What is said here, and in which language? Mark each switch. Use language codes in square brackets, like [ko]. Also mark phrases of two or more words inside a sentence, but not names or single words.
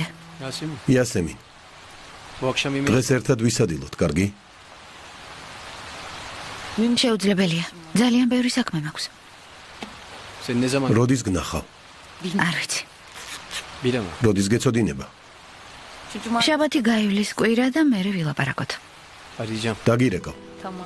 [tr] Yasemin, [ka] იასემინ, [tr] bu akşam yemeği... [ka] დღეს ერთად ვისადილოთ, კარგი? შეუძლებელია. ძალიან ბევრი საქმე მაქვს. [tr] Seni ne zaman... [ka] როდის გნახავ? არ ვიცი. [tr] Bilemem. [ka] როდის გეწოდინება? [tr] Şu cuma... [ka] შაბათი გაივლის კვირა და მერე ვილაპარაკოთ. [tr] Arayacağım. [ka] დაგირეკავ. [tr] Tamam.